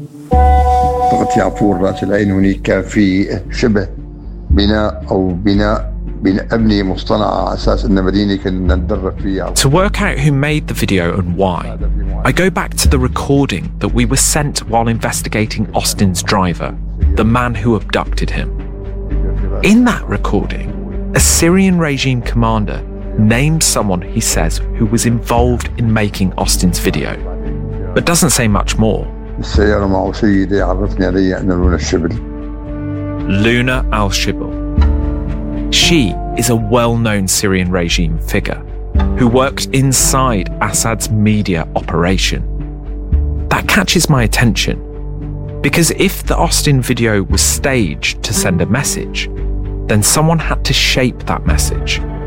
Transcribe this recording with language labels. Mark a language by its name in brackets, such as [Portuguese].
[Arabic] طلعت يعفور رأس العين هناك في شبه بناء أو بناء بناء أبنية مصطنعة على أساس أن مدينة كنا نتدرب فيها. [English] To work out who made the video and why, I go back to the recording that we were sent while investigating Austin's driver, the man who abducted him. In that recording, a Syrian regime commander named someone he says who was involved in making Austin's video, but doesn't say much more. [Arabic] السيارة معه سيدة عرفني عليها أنها لونا الشبل. لونا الشبل. [English] She is a well-known Syrian regime figure who worked inside Assad's media operation. That catches my attention because if the Austin video was staged to send a message, then someone had to shape that message.